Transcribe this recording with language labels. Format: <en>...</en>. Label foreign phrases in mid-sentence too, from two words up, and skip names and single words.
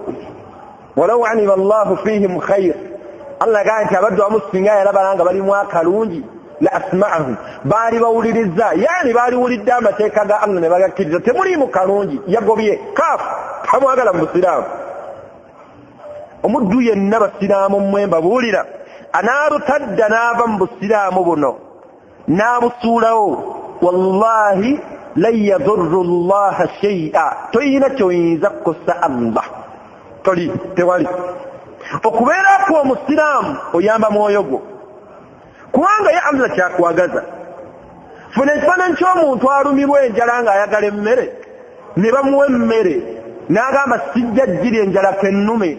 <ar>ولو علم الله فيهم خير,</ar> <lg>Allah gaa nti abaddu abamu singa yalaba nga balimu akalungi</lg> <ar>لأسمعهم,</ar> <lg>baali bawuliriza, yani baaliwulidde amateeka ga Allah ne bagakkiriza. Temuliimu kalungi, yagobye kaafu tamwagala mu busiraamu. Omuddu yenna basiraamu mmwe mbabuulira anaarutadda n'ava mu busiraamu buno n'abusuulawo,</lg> <ar>والله لن يضر الله شيئا,</ar> <lg>toyina kyoyinza kukosa Allah. Tewali. Okubeerako omusiraamu oyamba mwoyo gwo, kubanga ye Allah kyakwagaza. Funa ekifaananyi ky'omuntu alumirwa enjala ng'ayagala emmere ne bamuwa emmere n'agamba sijja ggirya enjala kennume.</lg>